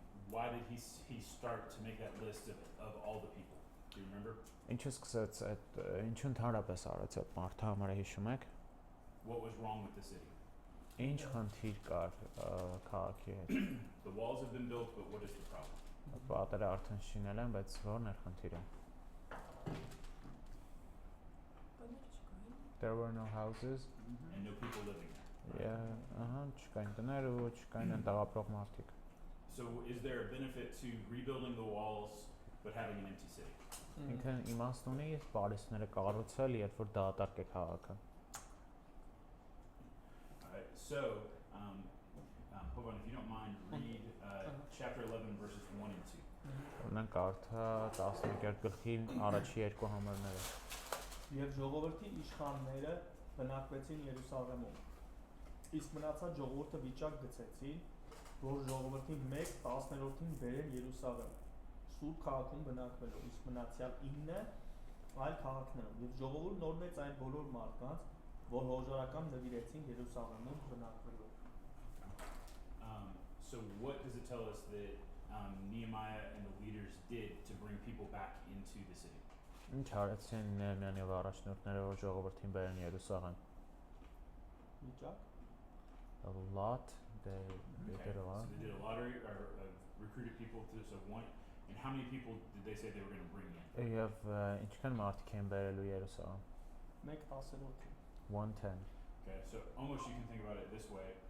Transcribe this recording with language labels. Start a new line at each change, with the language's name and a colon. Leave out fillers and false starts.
English: why did he start to make that list of all the people? Do you remember?
Armenian: Ինչու սկսեց այդ ինչու ընդհանրապես արեց այդ մարդու համար հիշում եք
English: What was wrong with the city?
Armenian: Ինչ խնդիր կար քաղաքի հետ
English: The walls have been built, but what is the problem?
Armenian: Պատերը արդեն շինել են, բայց ո՞րն էր խնդիրը
English: There were no houses And no people living there.
Armenian: չկային տներ ու չկային այնտեղ ապրող մարդիկ
English: So is there a benefit to rebuilding the walls but having an empty city?
Armenian: Ինքն իմաստ ունի պարիսպները կառուցել, երբ որ դատարկ է քաղաքը
English: Alright, so hold on, if you don't mind, read chapter 11 verses 1 and 2.
Armenian: Գնանք կարդա 11 գլխի առաջի երկու համարները։ Եվ ժողովրդի իշխանները բնակվեցին Երուսաղեմում։ Իսկ մնացած ժողովուրդը վիճակ գցեցին, որ ժողովրդի 1/10-ին բերեն Երուսաղեմ, Սուրբ քաղաքում բնակվելով, իսկ մնացյալ 9 այլ քաղաքներում։ Եվ ժողովուրդը նորմեց այն բոլոր մարդկանց, որ հոժարակամ նվիրեցին Երուսաղեմում բնակվելով։
English: So what does it tell us that Nehemiah and the leaders did to bring people back into the city?
Armenian: Ինչ արեցին Նեհեմիան եւ առաջնորդները, որ ժողովրդին բերեն Երուսաղեմ։ Վիճակ։
English: A lot they did a lot. So they did a lottery or recruited people to so one. And how many people did they say they were going to bring in?
Armenian: Եվ ինչքան մարդիկ են բերելու Երուսաղեմ։ 1/10-ին։
English: 110. Okay, so almost you can think about it this way.